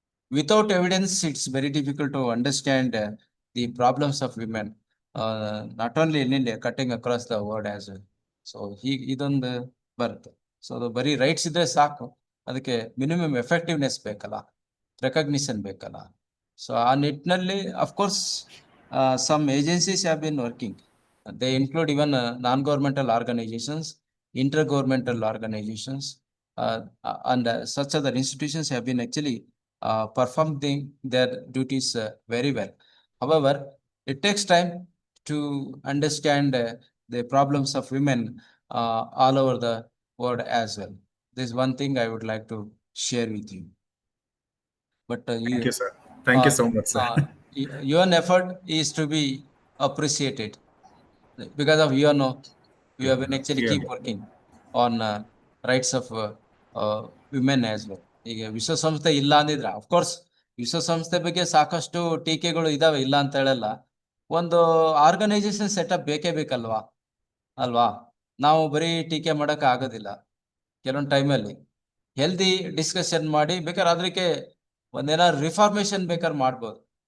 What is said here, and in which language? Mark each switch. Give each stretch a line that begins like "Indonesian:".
English: Without evidence it's very difficult to understand the problems of women, not only in India, cutting across the world as well.
Kannada: So ಹೀಗೆ ಇದೊಂದು ಬರುತ್ತೆ. So ಅದು ಬರೀ rights ಇದ್ರೆ ಸಾಕು, ಅದಕ್ಕೆ ಮಿನಿಮಮ್ ಎಫೆಕ್ಟಿವ್ನೆಸ್ ಬೇಕಲ್ಲ, ರೆಕಗ್ನಿಷನ್ ಬೇಕಲ್ಲ. ಸೊ ಆ ನಿಟ್ಟಿನಲ್ಲಿ
English: Of course some agencies have been working. They include even non-governmental organizations, intergovernmental organizations, and such other institutions have been actually performing their duties very well. However, it takes time to understand the problems of women all over the world as well. This is one thing I would like to share with you. But Thank you, sir. Thank you so much, sir. Your effort is to be appreciated. Because of you know, you have been actually keep working on rights of women as well.
Kannada: ಈಗ ವಿಶ್ವಸಂಸ್ಥೆ ಇಲ್ಲ ಅಂದಿದ್ರೆ, of course ವಿಶ್ವಸಂಸ್ಥೆ ಬಗ್ಗೆ ಸಾಕಷ್ಟು ಟೀಕೆಗಳು ಇದಾವೆ, ಇಲ್ಲ ಅಂತ ಹೇಳಲ್ಲ. ಒಂದು ಆರ್ಗನೈಸೇಷನ್ ಸೆಟಪ್ ಬೇಕೇ ಬೇಕಲ್ವಾ ಅಲ್ವಾ? ನಾವು ಬರೀ ಟೀಕೆ ಮಾಡಕ್ ಆಗೋದಿಲ್ಲ. ಕೆಲವೊಂದು ಟೈಮಲ್ಲಿ ಹೆಲ್ದಿ ಡಿಸ್ಕಷನ್ ಮಾಡಿ ಬೇಕಾದ್ರೆ ಅದಕ್ಕೆ ಒಂದೇನಾದ್ರು ರಿಫಾರ್ಮೇಶನ್ ಬೇಕಾದ್ರೆ ಮಾಡ್ಬೋದು.